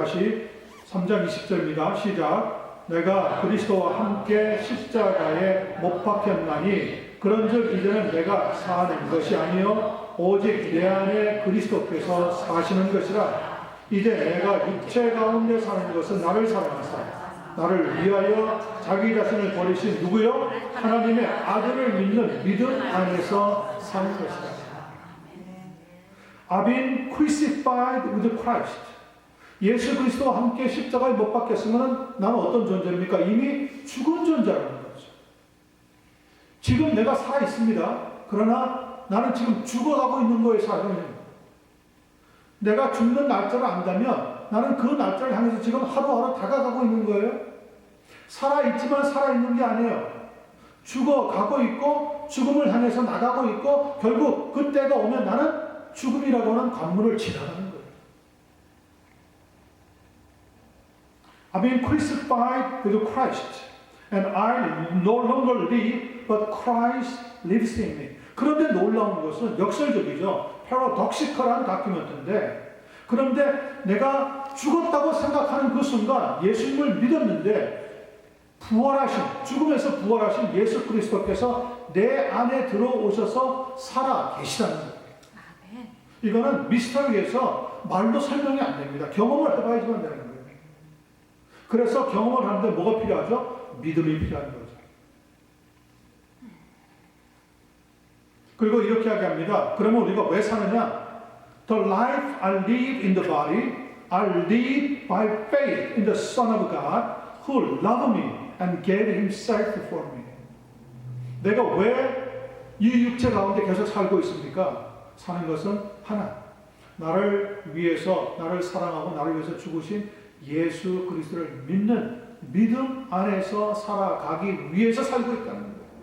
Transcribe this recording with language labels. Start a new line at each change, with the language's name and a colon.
Korean: 다시 3장 20절입니다. 시작. 내가 그리스도와 함께 십자가에 못 박혔나니 그런즉 이제는 내가 사는 것이 아니요 오직 내 안에 그리스도께서 사시는 것이라. 이제 내가 육체 가운데 사는 것은 나를 사랑하사 나를 위하여 자기 자신을 버리신 누구요? 하나님의 아들을 믿는 믿음 안에서 사는 것이다.
English: I've been crucified with Christ.
Korean: 예수 그리스도와 함께 십자가에 못 박혔으면 나는 어떤 존재입니까? 이미 죽은 존재라는 거죠. 지금 내가 살아 있습니다. 그러나 나는 지금 죽어가고 있는 거에 살아있는. 내가 죽는 날짜를 안다면 나는 그 날짜를 향해서 지금 하루하루 다가가고 있는 거예요. 살아있지만 살아있는 게 아니에요. 죽어가고 있고 죽음을 향해서 나가고 있고 결국 그때가 오면 나는 죽음이라고 하는 관문을 지나가는 거예요.
English: I've been crucified with Christ and I no longer live but Christ lives in me.
Korean: 그런데 놀라운 것은 역설적이죠. 패러독시컬한 다큐멘트인데 그런데 내가 죽었다고 생각하는 그 순간 예수님을 믿었는데 부활하신 죽음에서 부활하신 예수 그리스도께서 내 안에 들어오셔서 살아 계시다는 거예요. 이거는 미스터리에서 말로 설명이 안 됩니다. 경험을 해봐야지만 되는 거예요. 그래서 경험을 하는데 뭐가 필요하죠? 믿음이 필요한 거죠. 그리고 이렇게 이야기합니다. 그러면 우리가 왜 사느냐?
English: The life I live in the body, I live by faith in the Son of God who loved me and gave himself for me.
Korean: 내가 왜 이 육체 가운데 계속 살고 있습니까? 사는 것은 하나. 나를 위해서, 나를 사랑하고 나를 위해서 죽으신 예수 그리스도를 믿는 믿음 안에서 살아가기 위해서 살고 있다는 거예요.